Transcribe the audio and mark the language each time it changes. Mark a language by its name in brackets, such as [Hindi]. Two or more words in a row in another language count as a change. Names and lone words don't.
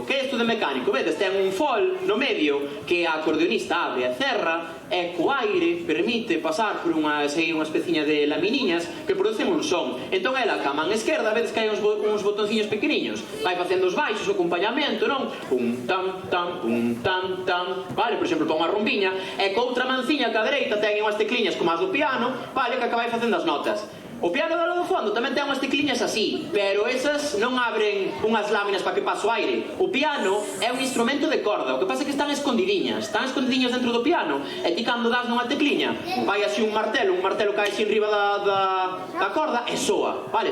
[Galician] Que é isto de mecánico? Vedes, ten un fol no medio que a acordeonista abre e cerra, e co aire permite pasar por unha especiña de laminiñas que producen un son. Entón ela, ca man esquerda, vedes que hai uns botonciños pequeniños, vai facendo os baixos, o acompañamento, non? Pum tam tam, pum tam tam, vale? Por exemplo, para unha rumbiña, e co outra manciña ca dereita ten unhas tecliñas como as do piano, vale? Que acabáis facendo as notas. O piano do fondo tamén ten unhas tecliñas así, pero esas non abren unhas láminas para que pase o aire. O piano é un instrumento de corda, o que pasa é que están escondidiñas dentro do piano, e ti cando das nunha tecliña, vai así un martelo cae así en riba da corda e soa, vale?